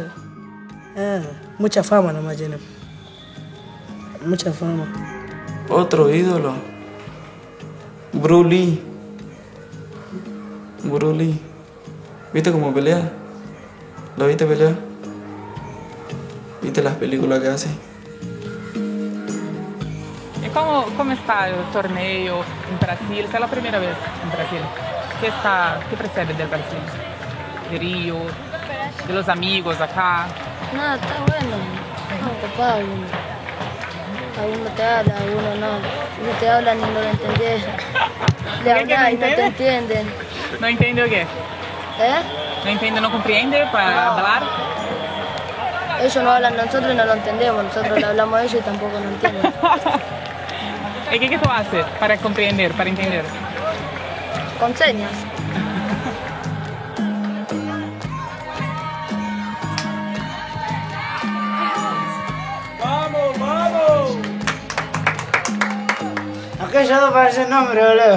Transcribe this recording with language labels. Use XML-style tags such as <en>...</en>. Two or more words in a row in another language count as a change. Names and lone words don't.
<es>Mucha fama nomás tiene. Mucha fama. Otro ídolo. Bruce Lee. ¿Viste cómo pelea? ¿Lo viste pelear? ¿Viste las películas que hace?</es> <pt>E como está o torneio em Brasil? Essa é a primeira vez em Brasil. O que percebe del Brasil? De Rio?</pt> <es>De los amigos acá? Nada, está bueno. Está Pablo. Algunos te hablan, algunos no. Uno te hablan y no lo entendés. Le hablas y no te entienden.</es> <pt>Não entende o quê? Não entende, não compreende para hablar?</pt> <es>Ellos no hablan nosotros y no lo entendemos. Nosotros le hablamos a ellos y tampoco lo entienden. ¿Y qué tú haces para comprender, para entender? Con señas. Aquellos dos parecen nombres, boludo.</es>